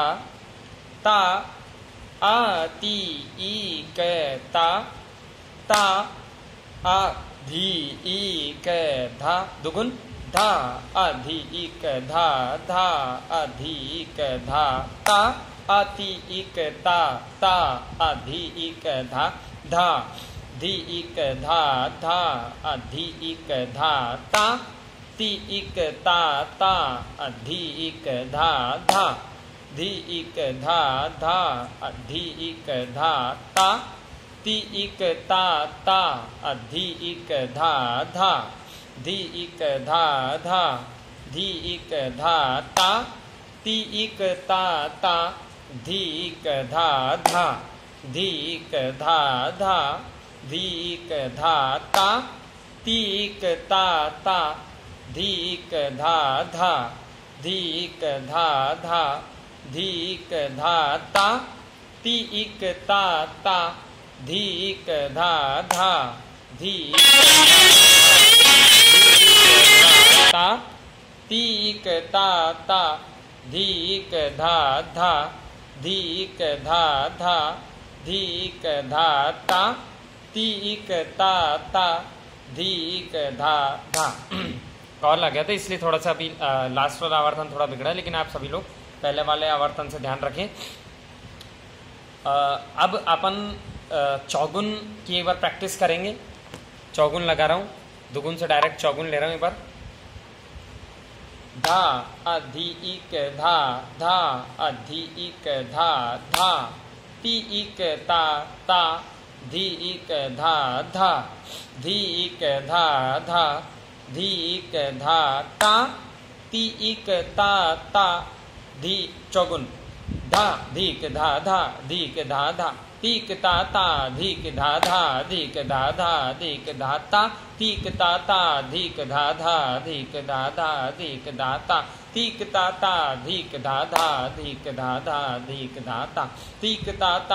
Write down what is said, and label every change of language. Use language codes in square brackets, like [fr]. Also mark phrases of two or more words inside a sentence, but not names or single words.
[hi] ता आती एक ता, ता आधी एक धा, दुगुन धा आधी एक धा, धा आधी एक धा, ता आती एक ता, ता आधी एक धा, धा धी एक धा, धा आधी एक धा, ता ती एक ता, ता आधी एक धा, धा धी एक धा, धा आधी एक धा, ता ती एक ता, ता आधी एक धा, धा धी एक धा, धा धी एक धा, ता ती एक ता, ता धी एक धा, धा धी एक धा, धा धी एक धा, ता ती एक ता, ता धी एक धा, धा धी एक धा, धा धी एक धा, ता ती एक ता, ता धी एक धा, धा धी ता ती एक ता, ता धी एक धा, धा धी एक धा, धा धी एक धा, ता ती एक ता, ता धी एक धा, धा। कॉल आ गया था इसलिए थोड़ा सा अभी लास्ट वाला आवर्तन थोड़ा बिगड़ा है, लेकिन आप सभी लोग पहले वाले आवर्तन से ध्यान रखें। अब अपन चौगुन की एक बार प्रैक्टिस करेंगे। चौगुन लगा रहा हूँ, दुगुन से डायरेक्ट चौगुन ले रहा हूँ एक बार। धा आधी एक धा, धा आधी एक धा, धा ती एक ता, ता धी एक धा, धा धी एक धा, धा धी एक धा, ता ती एक ता, ता धी चौगुन धा धीक धा, धा धीक धा, धा तीक ता, ता धीक धा, धा धीक धा, धा धीक धा, ता तीक ता, ता धीक धा, धा धीक धा, धा धीक धा, ता तीक ता, ता धीक धा, धा धीक धा, धा धीक धा, ता तीक ता, ता